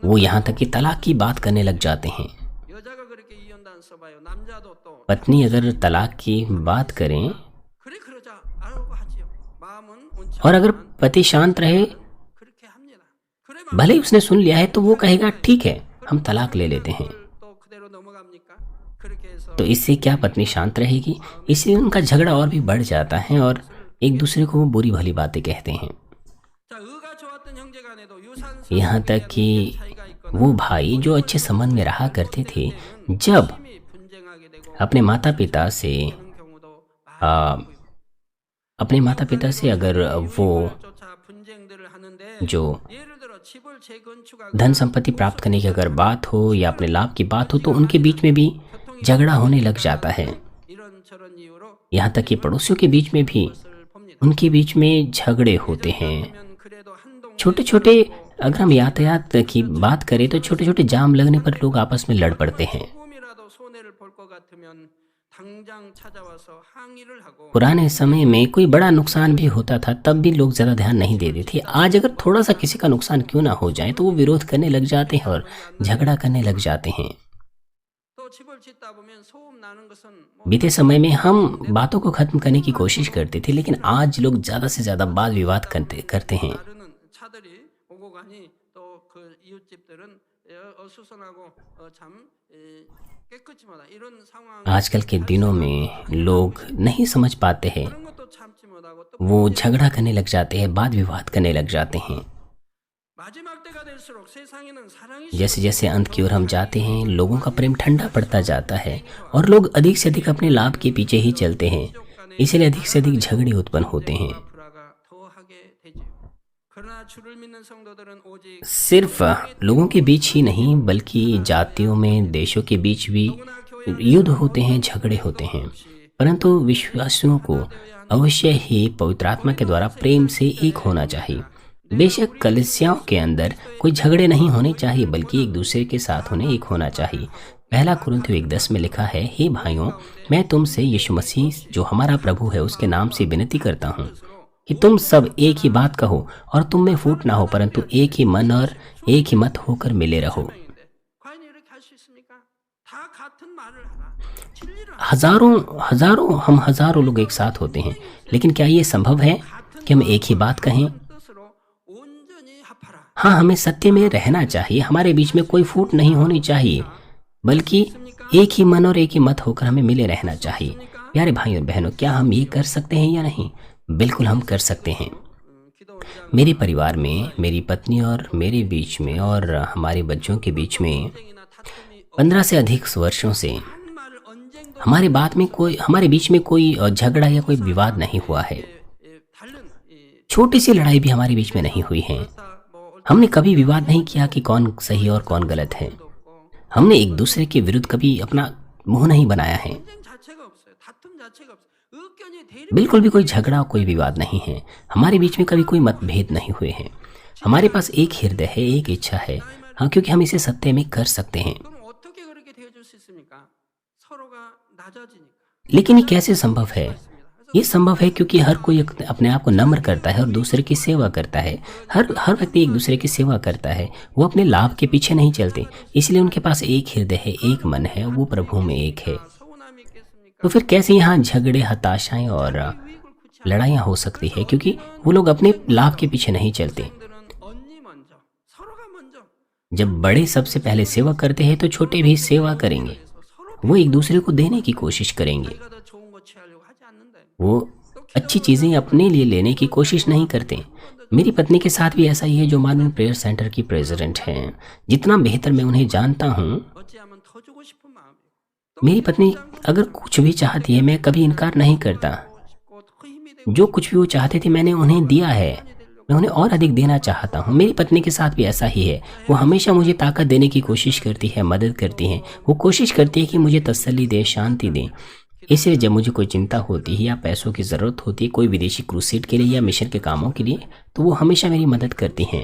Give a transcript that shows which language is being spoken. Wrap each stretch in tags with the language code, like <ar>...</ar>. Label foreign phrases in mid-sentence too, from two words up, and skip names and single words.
<hi>वो यहाँ तक कि तलाक की बात करने लग जाते हैं।</hi> <ko>여자가 그렇게 이혼단 써봐요. 남자도 또</ko> <hi>पत्नी अगर तलाक की बात करें</hi> <ko>그래 그러자라고 하지요. 마음은 온치</ko> <hi>और अगर</hi> <ko>않지만</ko> <hi>पति शांत रहे,</hi> <ko>그렇게 합니다. 그래</ko> <hi>भले ही उसने सुन लिया है, तो वो कहेगा ठीक है हम तलाक ले लेते हैं।</hi> <ko>또 그대로 넘어갑니까? 그렇게 해서</ko> <hi>तो इससे क्या पत्नी शांत रहेगी? इससे उनका झगड़ा और भी बढ़ जाता है और एक दूसरे को वो बुरी भली बातें कहते हैं।</hi> <ko>자 의가 좋았던 형제간에도 유산</ko> <hi>यहाँ तक कि</hi> <ko>차이가 있거나</ko> <hi>वो भाई जो अच्छे संबंध में रहा करते थे, जब</hi> <ko>심히 분쟁하게 되고</ko> <hi>अपने माता पिता से</hi> <ko>그런 경우도 आ, 많고요.</ko> <hi>अपने माता पिता से अगर वो</hi> <ko>쫓아 분쟁들을 하는데</ko> <hi>जो</hi> <ko>예를 들어 집을 재건축하고</ko> <hi>धन संपत्ति प्राप्त करने की अगर बात हो या अपने लाभ की बात हो तो उनके बीच में भी झगड़ा होने लग जाता है।</hi> <ko>이런 저런 이유로</ko> <hi>यहाँ तक कि पड़ोसियों के बीच में भी</hi> <ko>것을 봅니다.</ko> <hi>उनके बीच में झगड़े होते हैं।</hi> <ko>그러면 그래도 한동</ko> <hi>छोटे छोटे अगर हम यातायात की बात करें तो छोटे छोटे जाम लगने पर लोग आपस में लड़ पड़ते हैं।</hi> <ko>조금이라도 손해를 볼 것 같으면 당장 찾아와서 항의를 하고</ko> <hi>पुराने समय में कोई बड़ा नुकसान भी होता था तब भी लोग ज़्यादा ध्यान नहीं देते थे। आज अगर थोड़ा सा किसी का नुकसान क्यों ना हो जाए तो वो विरोध करने लग जाते हैं और झगड़ा करने लग जाते हैं।</hi> <ko>또 집을 짓다 보면 소음 나는 것은</ko> <hi>बीते समय में हम बातों को खत्म करने की कोशिश करते थे, लेकिन आज लोग ज़्यादा से ज़्यादा वाद विवाद करते हैं।</hi> <ko>나르는 차들이 오고 가니 또 그 이웃집들은 어수선하고 참 깨끗이 못하 이런 상황</ko> <hi>आजकल के दिनों में लोग नहीं समझ पाते हैं,</hi> <ko>그런 것도 참지 못하고 또</ko> <hi>वो झगड़ा करने लग जाते हैं, वाद विवाद करने लग जाते हैं।</hi> <ko>마지막 때가 될수록 세상에는 사랑이</ko> <hi>जैसे जैसे अंत की ओर हम जाते हैं, लोगों का प्रेम ठंडा पड़ता जाता है और लोग अधिक से अधिक अपने लाभ के पीछे ही चलते हैं, इसलिए अधिक से अधिक झगड़े उत्पन्न होते हैं।</hi> <ko>불화가 더하게 되지요. 그러나 주를 믿는 성도들은 오직</ko> <hi>सिर्फ लोगों के बीच ही नहीं बल्कि जातियों में, देशों के बीच भी युद्ध होते हैं, झगड़े होते हैं, परंतु विश्वासियों को अवश्य ही पवित्र आत्मा के द्वारा प्रेम से एक होना चाहिए। बेशक कलीसियाओं के अंदर कोई झगड़े नहीं होने चाहिए, बल्कि एक दूसरे के साथ उन्हें एक होना चाहिए। पहला कुरिन्थियों 1:10 में लिखा है, हे भाइयों, मैं तुमसे यीशु मसीह जो हमारा प्रभु है उसके नाम से विनती करता हूँ कि तुम सब एक ही बात कहो और तुम में फूट ना हो, परंतु एक ही मन और एक ही मत होकर मिले रहो।</hi> <ko>과연 이렇게 할 수 있습니까? 다 같은 말을 하라. 진리를</ko> <hi>हम हजारों लोग एक साथ होते हैं, लेकिन क्या ये संभव है कि हम एक ही बात कहें?</hi> <ko>뜻으로 온전히 합하라.</ko> <hi>हाँ, हमें सत्य में रहना चाहिए, हमारे बीच में कोई फूट नहीं होनी चाहिए, बल्कि एक ही मन और एक ही मत होकर हमें मिले रहना चाहिए। प्यारे भाई और बहनों, क्या हम ये कर सकते हैं या नहीं? बिल्कुल हम कर सकते हैं।</hi> <ko>기도 우리가</ko> <hi>मेरे परिवार में, मेरी पत्नी और मेरे बीच में और हमारे बच्चों के बीच में</hi> <ko>언쟁이나 다툼이</ko> <hi>15 से अधिक वर्षों से</hi> <ko>한 말을 언쟁도</ko> <hi>हमारे बीच में कोई झगड़ा या कोई विवाद नहीं हुआ है।</hi> <ko>다른 이</ko> <hi>छोटी सी लड़ाई भी हमारे बीच में नहीं हुई है।</hi> <ko>뭐</ko> <hi>हमने कभी विवाद नहीं किया कि कौन सही और कौन गलत है। हमने एक दूसरे के विरुद्ध कभी अपना मुंह नहीं बनाया है।</hi> <ko>언쟁 자체가 없어요. 다툼 자체가 없어요. 의견이 대립</ko> <hi>बिल्कुल भी कोई झगड़ा, कोई विवाद नहीं है। हमारे बीच में कभी कोई मतभेद नहीं हुए हैं। हमारे पास एक हृदय है, एक इच्छा है, हाँ, क्योंकि हम इसे सत्य में कर सकते हैं।</hi> <ko>그럼 어떻게 그렇게 되어줄 수 있습니까? 서로가 낮아지니까.</ko> <hi>लेकिन ये कैसे संभव है? ये संभव है क्योंकि हर कोई अपने आप को नम्र करता है और दूसरे की सेवा करता है। हर व्यक्ति एक दूसरे की सेवा करता है, वो अपने लाभ के पीछे नहीं चलते, इसलिए उनके पास एक हृदय है, एक मन है, वो प्रभु में एक है।</hi> <ko>서운함이 있겠습니까?</ko> <hi>तो फिर कैसे यहाँ झगड़े, हताशाएं और लड़ाइयाँ हो सकती है? क्योंकि वो लोग अपने लाभ के पीछे नहीं चलते।</hi> <ko>들은 언니 먼저, 서로가 먼저</ko> <hi>जब बड़े सबसे पहले सेवा करते हैं तो छोटे भी सेवा करेंगे, वो एक दूसरे को देने की कोशिश करेंगे,</hi> <ko>내가 더 좋은 거 취하려고 하지 않는다.</ko> <hi>वो अच्छी चीज़ें अपने लिए लेने की कोशिश नहीं करते। मेरी पत्नी के साथ भी ऐसा ही है, जो मार्मिन प्रेयर सेंटर की प्रेसिडेंट हैं। जितना बेहतर मैं उन्हें जानता हूँ,</hi> <ko>어찌하면 더 주고 싶은 마음이에요.</ko> <hi>मेरी पत्नी अगर कुछ भी चाहती है, मैं कभी इनकार नहीं करता।</hi> <ko>싶고 더 힘이 되고</ko> <hi>जो कुछ भी वो चाहते थे मैंने उन्हें दिया है, मैं उन्हें और अधिक देना चाहता हूँ। मेरी पत्नी के साथ भी ऐसा ही है, वो हमेशा मुझे ताकत देने की कोशिश करती है, मदद करती है, वो कोशिश करती है कि मुझे तसल्ली दे, शांति दे। इसलिए जब मुझे कोई चिंता होती है या पैसों की ज़रूरत होती है, कोई विदेशी क्रूसेड के लिए या मिशन के कामों के लिए, तो वो हमेशा मेरी मदद करती हैं।</hi>